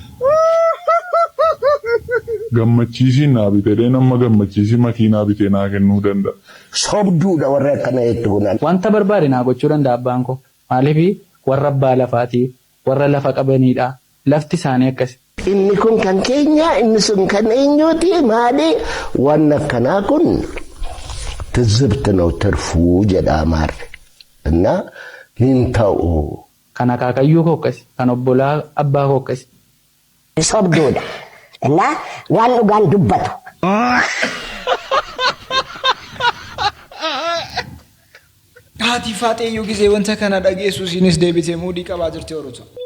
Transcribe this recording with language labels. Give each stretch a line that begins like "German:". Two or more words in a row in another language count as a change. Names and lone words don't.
Oromo: Gammachiisii naa bitee nama gammachiisii makiinaa bitee naa kennuu danda'a. Sobduudha warra akkana jechuudha. Wanta barbaade naa gochuu danda'a abbaan koo. Maaliif warra abbaa lafaati warra lafa qabanidha. Lafti isaanii akkasi. Inni kun kan keenya inni sun kan eenyuuti maali? Waan akkanaa kun
Amharic: ትዝብት ነው ትርፉ
Oromo: jedhama እና hintaa'u kana kaakayyuu kokkasi kan obbolaa abbaa kokkasi sobdoodha እና waan dhugaan dubbatu haati faaxeeyyuu gisee wanta kana dhageessu isinis deebitee muudii qabaa jirti Oromoo.